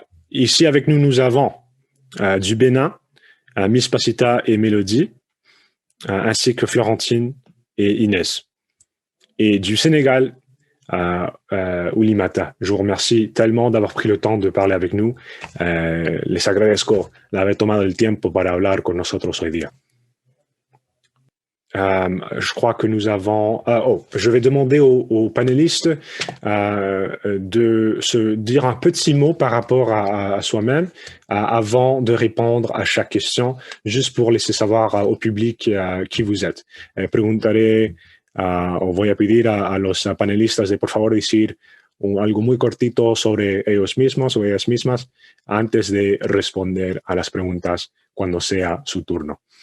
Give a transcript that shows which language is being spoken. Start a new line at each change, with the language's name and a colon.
French: Ici avec nous, nous avons du Bénin, Miss Pasita et Mélodie, ainsi que Florentine et Inès. Et du Sénégal, Oulimata. Je vous remercie tellement d'avoir pris le temps de parler avec nous.
Spanish: Les agradezco de haber tomado el tiempo para hablar con nosotros hoy día.
French: Je crois que nous avons... je vais demander aux panélistes de se dire un petit mot par rapport à soi-même avant de répondre à chaque question, juste pour laisser savoir au public qui vous êtes.
Spanish: Voy a pedir a los panelistas de por favor decir algo muy cortito sobre ellos mismos o ellas mismas antes de responder a las preguntas cuando sea su turno.